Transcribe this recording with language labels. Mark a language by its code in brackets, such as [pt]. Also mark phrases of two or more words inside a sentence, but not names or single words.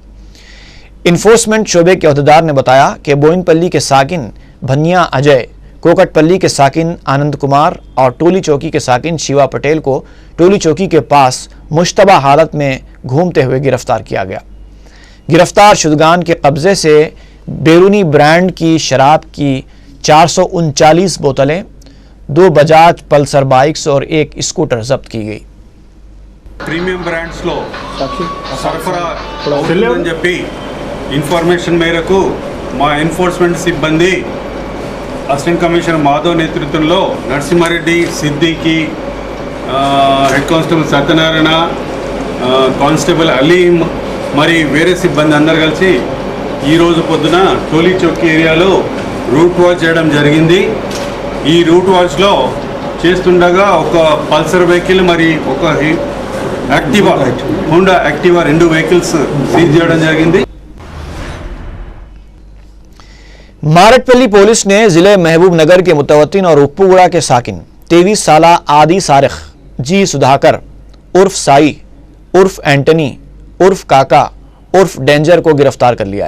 [ur] انفورسمنٹ شعبے کے عہدیدار نے بتایا کہ بوئن پلی کے ساکن بھنیا اجے، کوکٹ پلی کے ساکن آنند کمار اور ٹولی چوکی کے ساکن شیوا پٹیل کو ٹولی چوکی کے پاس مشتبہ حالت میں گھومتے ہوئے گرفتار کیا گیا۔ گرفتار شدگان کے قبضے سے بیرونی برانڈ کی شراب کی 439 بوتلیں، 2 بجاج پلسر بائکس اور 1 اسکوٹر ضبط کی گئی۔ [en] premium brands [te] సరఫరా అవుతుందని చెప్పి ఇన్ఫర్మేషన్ మేరకు మా ఎన్ఫోర్స్మెంట్ సిబ్బంది [en] Assistant Commissioner [te] మాధవ్ నేతృత్వంలో నరసింహారెడ్డి, సిద్దికి, [en] Head Constable [te] సత్యనారాయణ, కానిస్టేబుల్ అలీం మరి వేరే సిబ్బంది అందరు కలిసి ఈరోజు పొద్దున టోలీ చౌక్ ఏరియాలో [en] route watch [te] చేయడం జరిగింది। ఈ [en] route watch [te] చేస్తుండగా ఒక పల్సర్ వెహికల్ మరి ఒక యాక్టివా, హోండా యాక్టివా 2 వెహికల్స్ సీజ్ చేయడం జరిగింది। [ur] مارٹ پلی پولیس نے ضلع محبوب نگر کے متوطن اور اپوگڑا کے ساکن 23 سالہ عادی سارخ جی سدھاکر عرف سائی عرف اینٹنی عرف کاکا عرف ڈینجر کو گرفتار کر لیا ہے۔